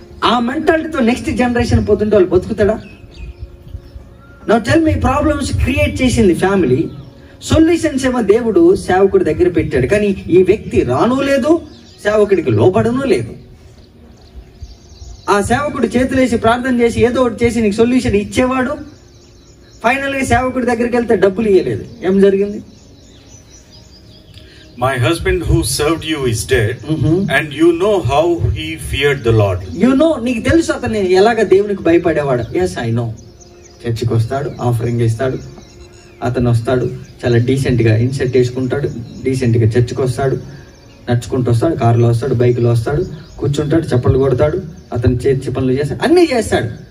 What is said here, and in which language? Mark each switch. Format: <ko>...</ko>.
<te>ఆ మెంటాలిటీతో next generation పోతుంటే వాళ్ళు బతుకుతాడా?</te> <en>now tell me,</en> <te>problems create చేసింది ఫ్యామిలీ, సొల్యూషన్స్ ఏమో దేవుడు సేవకుడి దగ్గర పెట్టాడు, కానీ ఈ వ్యక్తి రాను లేదు, సేవకుడికి లోపడను లేదు. ఆ సేవకుడు చేతులేసి ప్రార్థన చేసి ఏదో ఒకటి చేసి నీకు సొల్యూషన్ ఇచ్చేవాడు, ఫైనల్గా సేవకుడి దగ్గరికి వెళ్తే డబ్బులు ఇవ్వలేదు. ఏం జరిగింది?</te> <en>My husband who served you is dead, and you know how he feared the Lord. You know,</en> <te>నీకు తెలుసు అతను ఎలాగ దేవునికి భయపడేవాడు.</te> <en>Yes, I know.</en> <te>చర్చికి వస్తాడు, ఆఫరింగ్ ఇస్తాడు, అతను వస్తాడు, చాలా డీసెంట్గా ఇన్సెట్ వేసుకుంటాడు, డీసెంట్గా చర్చికి వస్తాడు, నడుచుకుంటూ వస్తాడు, కారులో వస్తాడు, బైక్లో వస్తాడు, కూర్చుంటాడు, చప్పట్లు కొడతాడు, అతను చర్చి పనులు చేస్తాడు, అన్నీ చేస్తాడు.</te>